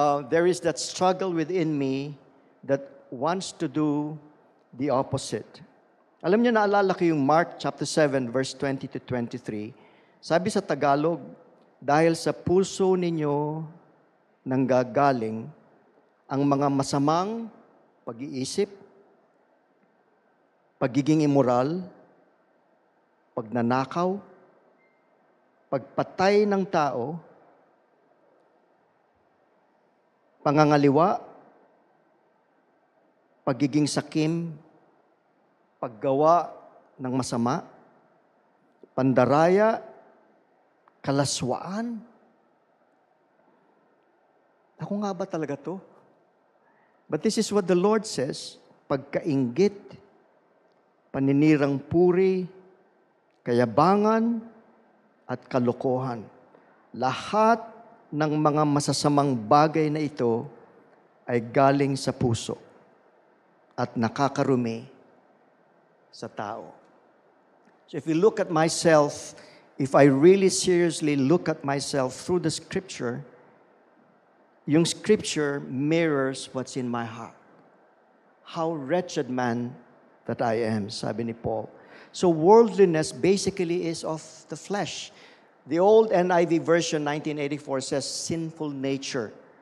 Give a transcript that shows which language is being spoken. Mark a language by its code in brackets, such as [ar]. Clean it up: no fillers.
[en] There is that struggle within me that wants to do the opposite. [tl] Alam niyo, naalala ko yung Mark chapter 7, verse 20 to 23. Sabi sa Tagalog, dahil sa puso ninyo nanggagaling ang mga masamang pag-iisip, pagiging immoral, pagnanakaw, pagpatay ng tao, pangangaliwa, pagiging sakim, paggawa ng masama, pandaraya, kalaswaan. Ako nga ba talaga to? [en] But this is what the Lord says, [tl] pagkainggit, paninirang puri, kayabangan, at kalokohan. Lahat ng mga masasamang bagay na ito ay galing sa puso at nakakarumi sa tao. [en] So if you look at myself, if I really seriously look at myself through the Scripture, yung Scripture mirrors what's in my heart. How wretched man that I am, [tl] sabi ni Paul. [en] So worldliness basically is of the flesh. The old NIV version, 1984, says sinful nature.